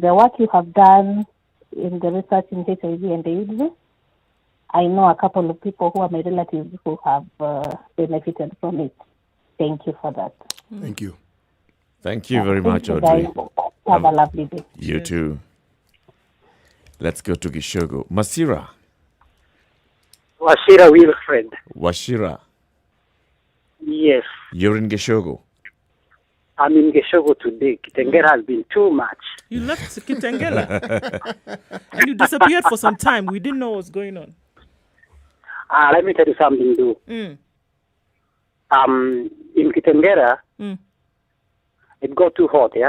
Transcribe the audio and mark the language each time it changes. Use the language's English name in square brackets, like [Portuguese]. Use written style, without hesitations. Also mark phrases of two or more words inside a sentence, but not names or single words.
[English] The work you have done in the research in HIV and AIDS, I know a couple of people who are my relatives who have benefited from it. Thank you for that. Thank you. Thank you very much, you, Audrey. guys. Have a lovely day. You too. Let's go to Gishogo. Masira. Washira Wilfred. Washira. Yes. You're in Gishogo. I'm in Geshogo today. Kitengela has been too much. You left Kitengela. And you disappeared for some time. We didn't know what was going on. Let me tell you something, too. In Kitengela, it got too hot, yeah?